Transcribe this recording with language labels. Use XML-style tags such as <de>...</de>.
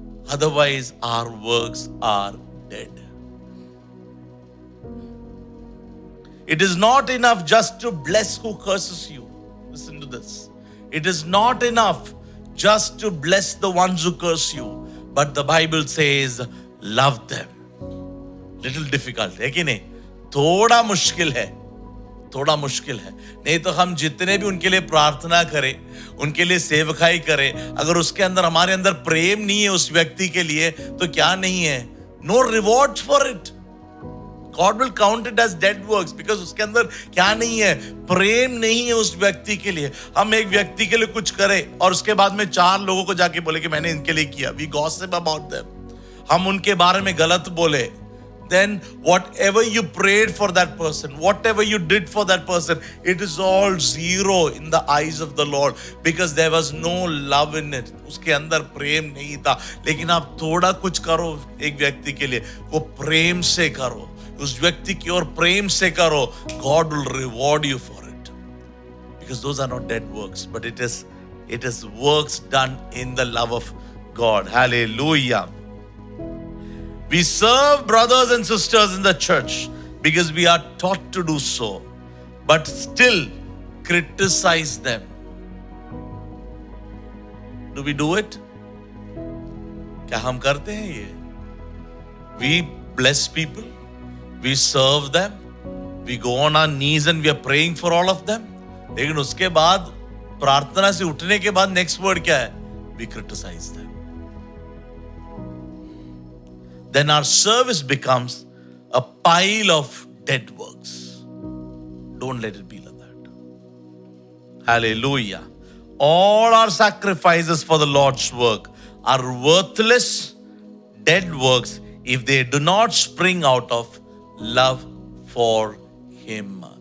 <en>Otherwise, our works are dead. It is not enough just to bless who curses you. Listen to this. It is not enough just to bless the ones who curse you. But the Bible says, love them. Little difficult,</en> <hi>है कि नहीं? थोड़ा मुश्किल है. थोड़ा मुश्किल है. नहीं तो हम जितने भी उनके लिए प्रार्थना करें, उनके लिए सेवकाई करें, अगर उसके अंदर हमारे अंदर प्रेम नहीं है उस व्यक्ति के लिए, तो क्या नहीं है?</hi> <en>No rewards for it. God will count it as dead works because</en> <hi>उसके अंदर क्या नहीं है? प्रेम नहीं है उस व्यक्ति के लिए. हम एक व्यक्ति के लिए कुछ करें और उसके बाद में 4 लोगों को जाके बोले कि मैंने इनके लिए किया.</hi> <en>We gossip about them.</en> <hi>हम उनके बारे में गलत बोले.</hi> <en>Then whatever you prayed for that person, whatever you did for that person, it is all zero in the eyes of the Lord because there was no love in it.</en> <hi>उसके अंदर प्रेम नहीं था. लेकिन आप थोड़ा कुछ करो एक व्यक्ति के लिए, वो प्रेम से करो, उस व्यक्ति की ओर प्रेम से करो.</hi> <en>God will reward you for it because those are not dead works, but it is works done in the love of God. Hallelujah. We serve brothers and sisters in the church because we are taught to do so. But still, criticize them. Do we do it?</en> <hi>क्या हम करते हैं ये?</hi> <en>We bless people, we serve them, we go on our knees and we are praying for all of them.</en> <hi>लेकिन उसके बाद प्रार्थना से उठने के बाद नेक्स्ट वर्ड क्या है?</hi> <en>We criticize them. Then our service becomes a pile of dead works. Don't let it be like that. Hallelujah. All our sacrifices for the Lord's work are worthless, dead works if they do not spring out of love for Him.</en>